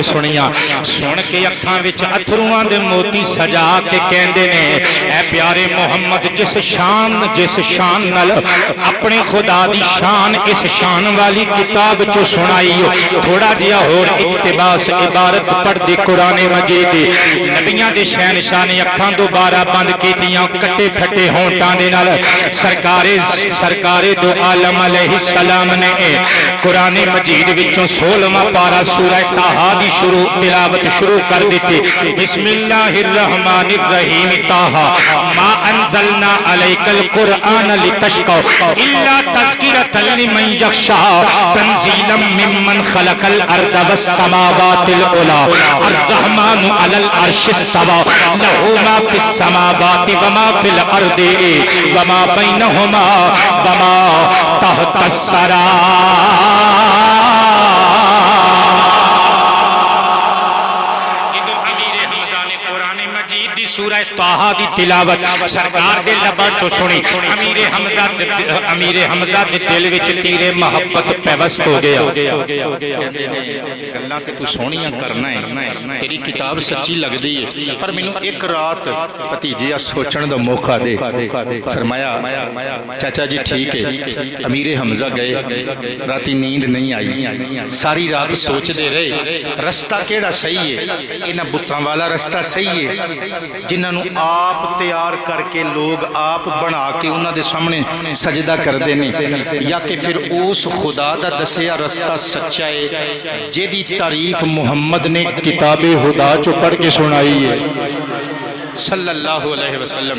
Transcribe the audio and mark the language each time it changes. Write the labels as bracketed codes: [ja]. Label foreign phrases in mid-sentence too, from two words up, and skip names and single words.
[pa] سنیاں، سن کے اکھاں وچ اتھرواں دے موتی سجا کے کہندے نے اے پیارے محمد جس شان نال اپنے خدا دی شان اس شان والی کتاب چو سنائی تھوڑا جیا ہور اقتباس عبارت پڑھ دی قرآن مجید دی۔ نبیاں دے شہنشاہ نے اکھاں دوبارہ بند کیتیاں کٹے پھٹے ہونٹاں دے نال سرکار دو عالم [ar] علیہ السلام [pa] نے قرآن مجید وچوں 16واں پارا سورہ طٰہٰ دی تلاوت شروع کر دیتی۔ [ar] بسم اللہ الرحمن الرحیم طٰہٰ ما انزلنا علیک القرآن لتشقى الا تذکرۃ لمن یخشى تنزیلا ممن خلق الارض والسماوات العلی الرحمن علی العرش استوى له ما فی السماوات وما فی الارض وما بینہما وما تحت الثری۔ [pa] سورہ طٰہٰ دی تلاوت سرکار دے لباں چوں سنی، امیر حمزہ دے دل وچ تیرے محبت پیوست ہو گیا۔ گلاں تے تو سونیاں کرنا ہے، تیری کتاب سچی لگ دی ہے، پر مینوں ایک رات بھتیجیا سوچن دا موقع دے۔ فرمایا چاچا جی ٹھیک ہے، امیر حمزہ گئے، راتی نیند نہیں آئی، ساری رات سوچ دے رہے رستہ کیڑا صحیح ہے، انہاں بتاں والا رستہ صحیح ہے جنہاں نوں آپ تیار کر کے لوگ آپ بنا کے انہاں دے سامنے سجدہ کر دینے، یا کہ پھر اس خدا دا دسیا رستہ سچا ہے جیدی تعریف محمد نے کتاب خدا چو پڑھ کے سنائی ہے [ar] صلی اللہ علیہ وسلم۔